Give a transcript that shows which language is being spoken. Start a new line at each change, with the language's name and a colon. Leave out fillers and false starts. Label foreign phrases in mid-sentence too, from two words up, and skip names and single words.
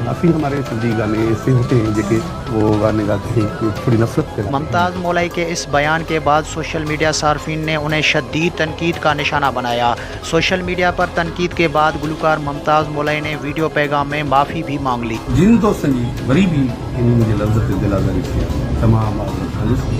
Urdu: کافی ہمارے سندھی گانے ایسے ہوتے ہیں جو کہ وہ گانے گاتے ہیں کہ تھوڑی نفرت پھیلاتے ہیں۔ ممتاز مولئی کے اس بیان کے بعد
English: social media
Urdu: صارفین نے انہیں شدید تنقید کا نشانہ بنایا۔
English: social media
Urdu: پر تنقید کے بعد گلوکار ممتاز مولئی نے ویڈیو پیغام میں معافی بھی مانگ لی۔
Sindhi: جن دوستن جی وری بھی ان جي لفظ تي دل آزاري ٿي تمام معذرت